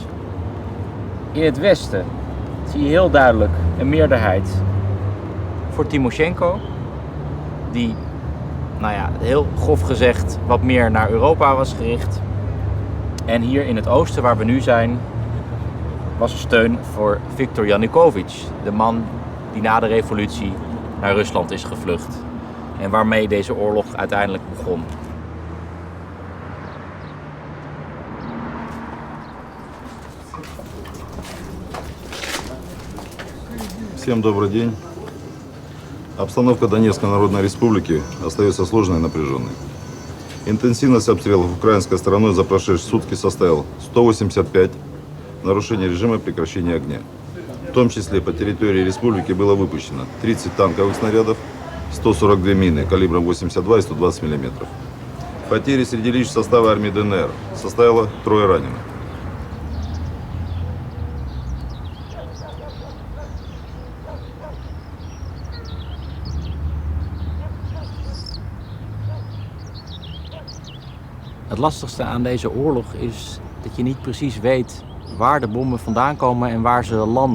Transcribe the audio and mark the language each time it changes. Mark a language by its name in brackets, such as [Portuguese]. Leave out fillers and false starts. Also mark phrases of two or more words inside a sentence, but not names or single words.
[Dutch] In het westen zie je heel duidelijk een meerderheid voor Timoshenko, die, heel grof gezegd, wat meer naar Europa was gericht. En hier in het oosten, waar we nu zijn, was er steun voor Viktor Yanukovych, de man die na de revolutie naar Rusland is gevlucht. En waarmee deze oorlog uiteindelijk begon. [Russian] Всем добрый день. Обстановка Донецкой Народной Республики остается сложной и напряженной. Интенсивность обстрелов украинской стороной за прошедшие сутки составила 185 нарушений режима прекращения огня. В том числе по территории республики было выпущено 30 танковых снарядов, 142 мины калибром 82 и 120 мм. Потери среди личного состава армии ДНР составило 3 раненых. [Dutch] Het lastigste aan deze oorlog is dat je niet precies weet waar de bommen vandaan komen en waar ze landen.